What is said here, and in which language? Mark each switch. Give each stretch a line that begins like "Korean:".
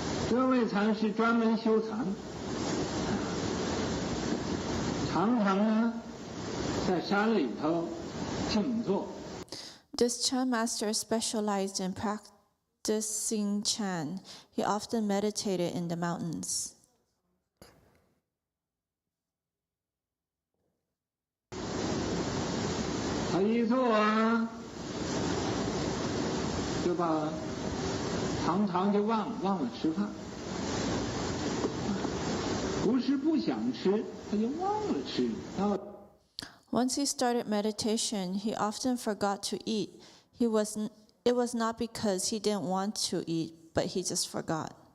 Chinese: 这位禅师专门修禅，常常呢在山里头静坐。
English: This Chan master specialized in practicing Chan. He often meditated in the mountains.
Chinese: 他一坐啊，就把常常就忘了吃饭，不是不想吃，他就忘了吃。
English: Once he started meditation, he often forgot to eat. It was not because he didn't want to eat, but he just forgot.